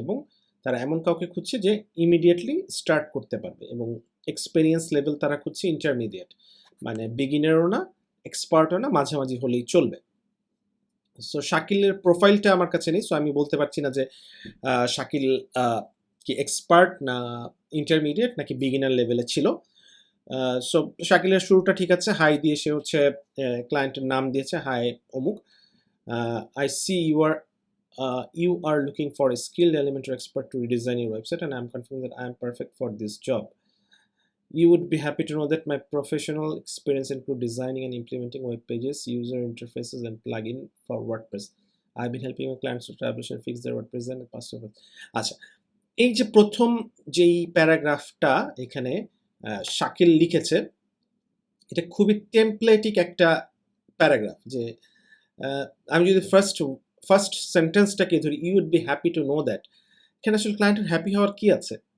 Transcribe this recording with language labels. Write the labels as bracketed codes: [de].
[bn] এবং তারা এমন কাউকে খুঁজছে যে ইমিডিয়েটলি স্টার্ট করতে পারবে, এবং এক্সপেরিয়েন্স লেভেল তারা খুঁজছে ইন্টারমিডিয়েট, মানে বিগিনারও না এক্সপার্টও না, মাঝামাঝি হলেই চলবে। সো শাকিলের প্রোফাইলটা আমার কাছে নেই, সো আমি বলতে পারছি না যে শাকিল কি এক্সপার্ট না ইন্টারমিডিয়েট নাকি বিগিনার লেভেলে ছিল। সো শাকিলের শুরুটা ঠিক আছে, হাই দিয়ে সে হচ্ছে ক্লায়েন্টের নাম দিয়েছে, হাই অমুক, I C [en] you are looking for a skilled Elementor expert to redesign your website, and I'm confident that I am perfect for this job. You would be happy to know that my professional experience include designing and implementing web pages, user interfaces, and plugin for WordPress. I've been helping my clients to establish and fix their WordPress and past of it. [bn] আচ্ছা, এই যে প্রথম যেই প্যারাগ্রাফটা এখানে শাকিল লিখেছে, এটা খুবই টেমপ্লেটিক একটা প্যারাগ্রাফ, যে আমি যদি ফার্স্ট সেন্টেন্সটাকে ধরি, [en] you would be happy to know that, [bn] এখানে আসলে ক্লায়েন্টের হ্যাপি হওয়ার কি আছে?